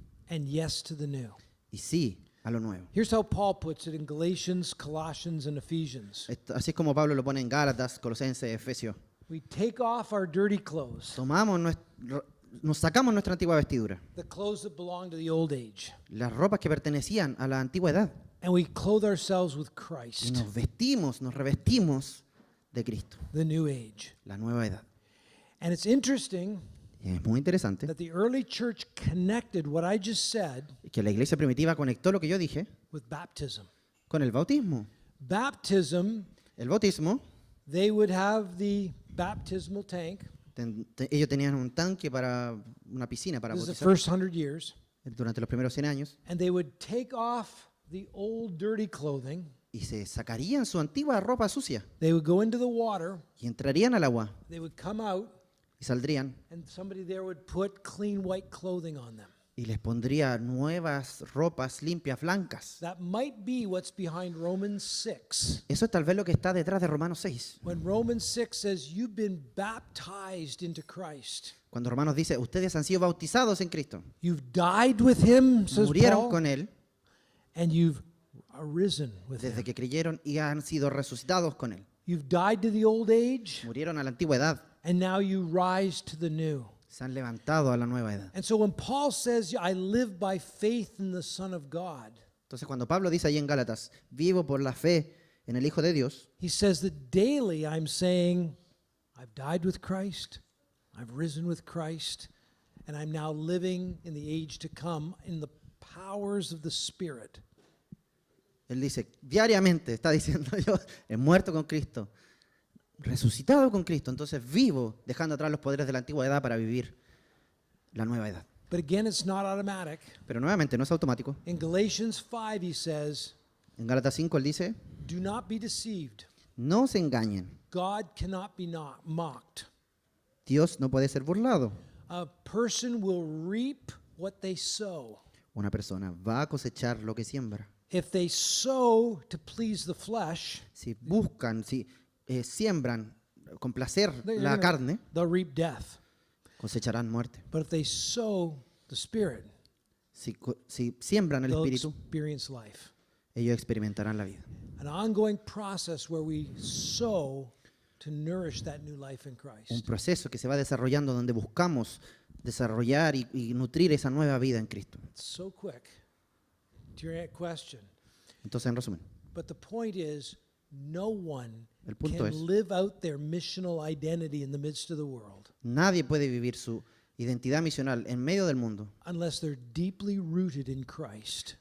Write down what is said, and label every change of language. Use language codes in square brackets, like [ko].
[en] and yes to the new. [es] y sí a lo nuevo. [en] Here's how Paul puts it in Galatians, Colossians, and Ephesians. [es] Así es como Pablo lo pone en Gálatas, Colosenses, Efesios. [en] We take off our dirty clothes, [es] Nos sacamos nuestra antigua vestidura, [en] the clothes that belong to the old age, [es] las ropas que pertenecían a la antigua edad, [en] and we clothe ourselves with [es] y [en] Christ, [es] nos vestimos, nos revestimos de Cristo, [en] the new age. [es] la nueva edad. [en] And it's interesting [es] Y es muy interesante [en] that the early church connected what I just said [es] que la iglesia primitiva conectó lo que yo dije [en] with baptism. [es] con el bautismo. [en] Baptism, [es] El bautismo, [en] they would have the baptismal tank. [es] ellos tenían un tanque para una piscina para [en] This is the [es] bautizar [en] first 100 years. [es] durante los primeros 100 años [en] And they would take off the old dirty clothing. [es] y se sacarían su antigua ropa sucia [en] They would go into the water. [es] y entrarían al agua [en] They would come out, [es] y saldrían [en] and somebody there would put clean white clothing on them. [es] y les pondría nuevas ropas limpias, blancas. [en] That might be what's behind Romans 6. [es] Eso es tal vez lo que está detrás de Romanos 6. [en] When Romans 6 says you've been baptized into Christ. [es] Cuando Romanos dice, ustedes han sido bautizados en Cristo, [en] You've died with him, says [es] murieron [en] Paul, [es] con Él [en] and you've arisen with [es] desde [en] him. [es] que creyeron y han sido resucitados con Él. [en] You've died to the old age, [es] Murieron a la antigua edad, [en] and now you rise to the new. [es] se han levantado a la nueva edad. [en] And so when Paul says, I live by faith in the Son of God, [es] Entonces cuando Pablo dice ahí en Gálatas, vivo por la fe en el Hijo de Dios, [en] he says that daily I'm saying, I've died with Christ, I've risen with Christ, and I'm now living in the age to come in the powers of the Spirit. [es] él dice, diariamente está diciendo yo, he muerto con Cristo, resucitado con Cristo, entonces vivo dejando atrás los poderes de la antigua edad para vivir la nueva edad. [en] But again, it's not automatic. [es] Pero nuevamente no es automático. [en] In Galatians 5, he says, [es] En Gálatas 5 él dice, [en] do not be deceived. [es] no se engañen, [en] God cannot be mocked. [es] Dios no puede ser burlado. [en] A person will reap what they sow. [es] Una persona va a cosechar lo que siembra. [en] If they sow to please the flesh, [es] Si buscan, si siembran con placer [en] they're [es] la [en] gonna- [es] carne, [en] they'll reap death. [es] cosecharán muerte. [en] But if they sow the Spirit, [es] Si siembran el [en] they'll [es] espíritu, [en] experience life. [es] ellos experimentarán la vida. [en] An ongoing process where we sow to nourish that new life in [es] Un [en] Christ. [es] proceso que se va desarrollando donde buscamos desarrollar y nutrir esa nueva vida en Cristo. [en] It's so quick to your question. [es] Entonces, en resumen, [en] But the point is, no one [es] El punto es- [en] can live out their missional identity in the midst of the world [es] nadie puede vivir su identidad misional en medio del mundo [en] unless they're deeply rooted in Christ.